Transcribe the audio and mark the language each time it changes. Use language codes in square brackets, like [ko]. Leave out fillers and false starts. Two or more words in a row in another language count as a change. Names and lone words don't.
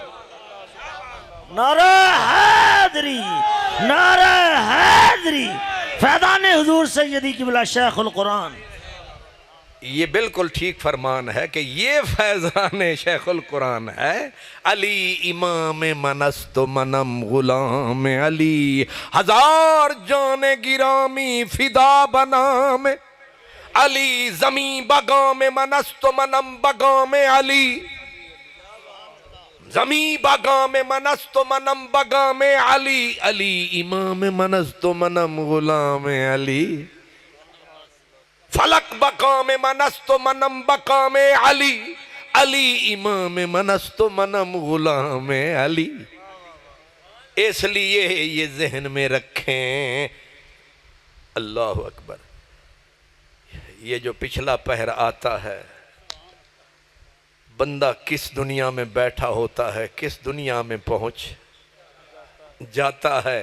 [ur] نعرہ حیدری، نعرہ حیدری، فیضان حضور سیدی قبلہ شیخ القرآن. یہ بالکل ٹھیک فرمان ہے کہ یہ فیضان شیخ القرآن ہے. [fa] علی امام من است منم غلام علی، ہزار جان گرامی فدا بنام علی، زمین بگام من است منم بگام علی، زمین بگام من است منم بگام علی، علی امام من است منم غلام علی. فلک بقام من است منم بقام علی، علی امام من است منم غلام علی. [ur] اس لیے یہ ذہن میں رکھیں. [ar] اللہ اکبر. [ur] یہ جو پچھلا پہر آتا ہے، بندہ کس دنیا میں بیٹھا ہوتا ہے، کس دنیا میں پہنچ جاتا ہے.